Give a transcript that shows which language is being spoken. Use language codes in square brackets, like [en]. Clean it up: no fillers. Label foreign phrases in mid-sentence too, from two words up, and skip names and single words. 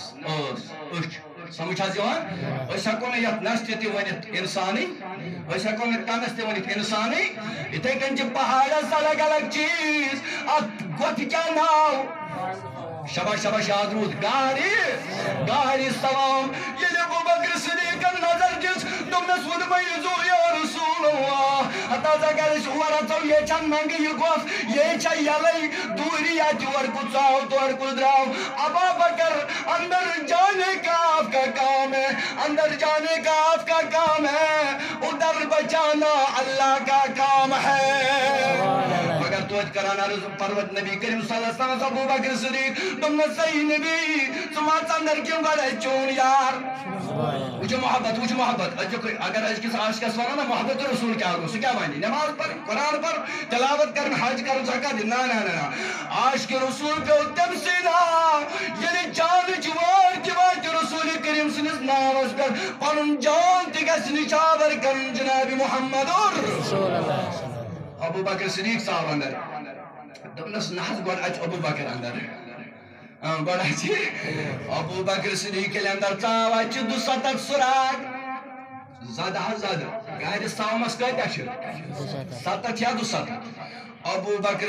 [ks] اچھ سمجھ حظ یوان أسۍ ہٮ۪کو نہٕ یتھ نس تہِ ؤنِتھ انسانٕے أسۍ ہٮ۪کو نہٕ کنس تہِ ؤنِتھ انسانٕے یِتھَے کٔنۍ چھِ پہاڑس الگ الگ چیٖز اتھ گۄپھِ کیٛاہ ناو شباش شباش یاد روٗد گارِ سوام ییٚلہِ ابو بکر صدیقن نظر دِژ دوٚپنس وُدمَیزو [ar] یا رسول اللہ [ks] تازہ گرس اور اژو یہ چھن منگہٕ یہِ گۄپھ یہ چھا یلے دوٗرِ یا تور کُد ژاو تور کُد درٛاو ابا بکر اندر [ur] جانے کا آپ کا کام ہے اندر جانے کا آپ کا کام ہے ادھر بچانا اللہ کا کام ہے مگر [ks] توجہ کران عرض پروت نبی کریم [ar] صلی اللہ علیہ وسلم [ks] ابو بکر صدیق تم صحیح نبی ژٕ اندر کیوں گڑے چون یار وچھو محبت اگر أزکِس عاشقس ونو نا محبت رسول کیا گو سُہ کیا ونہِ نماز پر قرآن پر تلاوت کرن حج کرن زکات دِن نا عاشق رسول پیو تم سیدھا ییٚلہِ جانٕچ وٲر تہِ واتہِ رسول کریم سٕنٛدِس ناوس پٮ۪ٹھ پنُن جان تہِ گژھِ نِچاور کرُن جناب محمد ابو بکر صدیق صاحب اندر دوٚپنس نہ حظ گۄڈٕ اَژِ ابو بکر اندر گۄڈٕ اَژِ ابو بکر صدیق ییٚلہِ اندر ژاو اَتہِ چھِ 270 سُراگ زیادہ حظ زیادہ گاڑِ ساومس کۭتیاہ چھِ 70 یا 270 ابو بکر